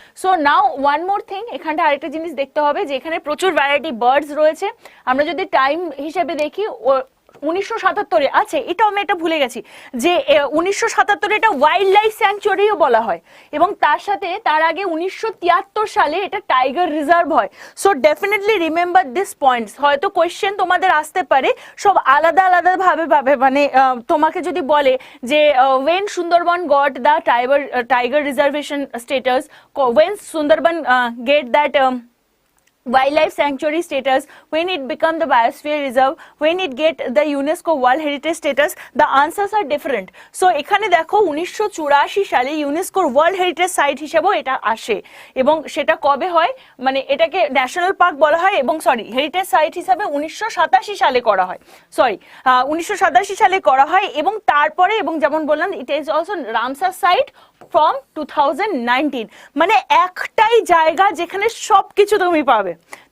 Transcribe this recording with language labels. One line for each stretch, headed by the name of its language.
English: so now one more thing,
Bangla: এখানটা আরেকটা জিনিস দেখতে হবে, যে এখানে প্রচুর ভ্যারাইটি বার্ডস রয়েছে। আমরা যদি টাইম হিসেবে দেখি, 1977 আছে, এটাও আমি এটা ভুলে গেছি, যে 1977 এটা ওয়াইল্ড লাইফ স্যাংচুয়ারিও বলা হয়, এবং তার সাথে তার আগে 1973 সালে এটা টাইগার রিজার্ভ হয়।
English: So definitely remember this points.
Bangla: হয়তো কোয়েশ্চেন তোমাদের আসতে পারে সব আলাদা ভাবে, মানে তোমাকে যদি বলে যে
English: when Sundarban got the tiger reservation status, when Sundarban get that wildlife sanctuary status, when it become the biosphere reserve, when it get the UNESCO World Heritage status, the answers are different.
Bangla: So এখানে দেখো 1984 সালে ইউনেস্কোর world heritage site হিসেবেও এটা আসে, এবং সেটা কবে হয়, মানে এটাকে ন্যাশনাল পার্ক বলা হয়, এবং হেরিটেজ সাইট হিসাবে 1987 সালে করা হয়, 1987 সালে করা হয়। এবং তারপরে, এবং যেমন বললাম,
English: It is also Ramsar site from 2019।
Bangla: মানে একটাই জায়গা যেখানে সবকিছু তুমি পাবে, পাবে।